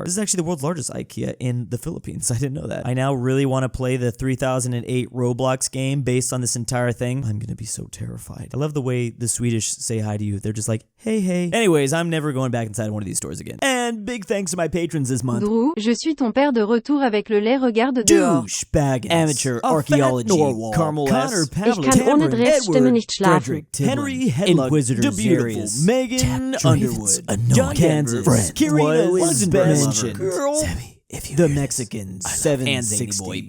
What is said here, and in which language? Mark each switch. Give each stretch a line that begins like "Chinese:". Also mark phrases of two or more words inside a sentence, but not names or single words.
English: This is actually the world's largest IKEA in the Philippines. I didn't know that. I now really want to play the 3008 Roblox game based on this entire thing. I'm gonna be so terrified. I love the way the Swedish say hi to you. They're just like, hey, hey. Anyways, I'm never going back inside one of these stores again. And big thanks to my patrons this month. Drew,
French: je suis ton père de retour avec le lait, regarde dehors.
English: DoOOCHBAGGINS, Amateur Archaeology, Carmel Saida, Tambre, Fredrik Tibblin, Henrik Hedlund, DaBeautiful, MEGAN-Underwood, JohnDenver, KirinoIsBestGirl, The Mexicans, 760.